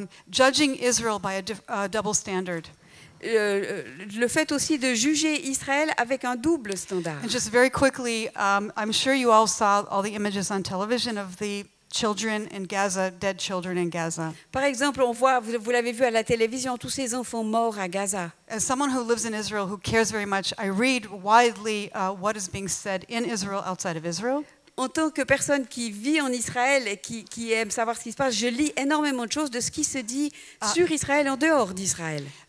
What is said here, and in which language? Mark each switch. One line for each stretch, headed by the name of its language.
English: Judging Israel by a double standard.
French: Le fait aussi de juger Israël avec un double standard.
English: And just very quickly, I'm sure you all saw all the images on television of the children in Gaza, dead children in Gaza.
French: Par exemple, on voit, vous l'avez vu à la télévision, tous ces enfants morts à Gaza.
English: As someone who lives in Israel who cares very much, I read widely what is being said in Israel, outside of Israel.
French: En tant que personne qui vit en Israël et qui aime savoir ce qui se passe, je lis énormément de choses de ce qui se dit sur Israël en dehors d'Israël.